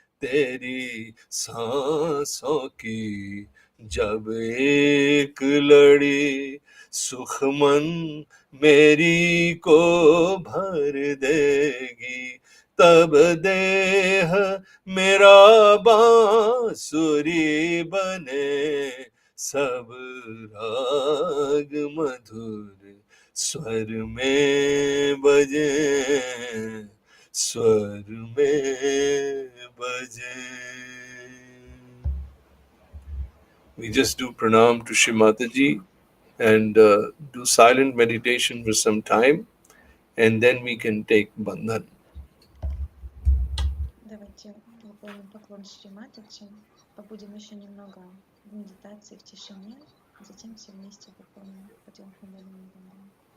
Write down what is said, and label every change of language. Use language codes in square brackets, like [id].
[hi] तेरी सांसों की जब एक लड़ी सुखमन मेरी को भर देगी, तब देह मेरा बांसुरी बने। सब राग मधुर स्वर में बजे, स्वर में बजे। [en] We just do pranam to Shri Mataji and do silent meditation for some time, and then we can take bandhan. [ru] Давайте выполним поклон Шри Матаджи, побудем еще немного в медитации, в тишине, затем все вместе выполним подъем кундалини бандана.